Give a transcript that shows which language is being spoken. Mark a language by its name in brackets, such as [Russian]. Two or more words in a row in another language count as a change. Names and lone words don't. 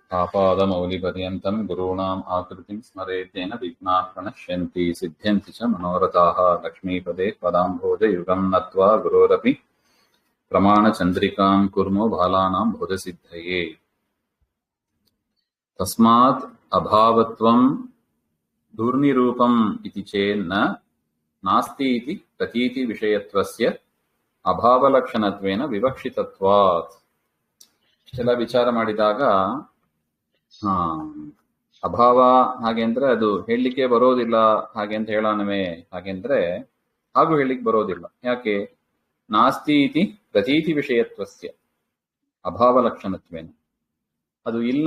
[Sanskrit] आपादमौलिपर्यन्तं गुरूणाम् आकृतिं स्मरेतेन विघ्नाः प्रणश्यन्ति सिद्ध्यन्ति च मनोरथाः लक्ष्मीपदे पदाम्भोजयुगं नत्वा गुरोरपि प्रमाणचन्द्रिकां कुर्मो बालानां बोधसिद्धये तस्मात् अभावत्वं दुर्निरूपम् इति चेन्न नास्ति इति प्रतीतिविषयत्वस्य ಅಭಾವಲಕ್ಷಣತ್ವೇನ ವಿವಕ್ಷಿತತ್ವಾತ್. [Kannada] ಇಷ್ಟೆಲ್ಲ ವಿಚಾರ ಮಾಡಿದಾಗ ಅಭಾವ ಹಾಗೆ ಅಂದ್ರೆ ಅದು ಹೇಳಲಿಕ್ಕೆ ಬರೋದಿಲ್ಲ ಹಾಗೆ ಅಂತ ಹೇಳೋಣವೇ ಹಾಗೆಂದ್ರೆ ಹಾಗೂ ಹೇಳಲಿಕ್ಕೆ ಬರೋದಿಲ್ಲ. ಯಾಕೆ? [Sanskrit] ನಾಸ್ತಿ ಇತಿ ಪ್ರತೀತಿ ವಿಷಯತ್ವಸ್ಯ ಅಭಾವಲಕ್ಷಣತ್ವೇನ, [Kannada] ಅದು ಇಲ್ಲ.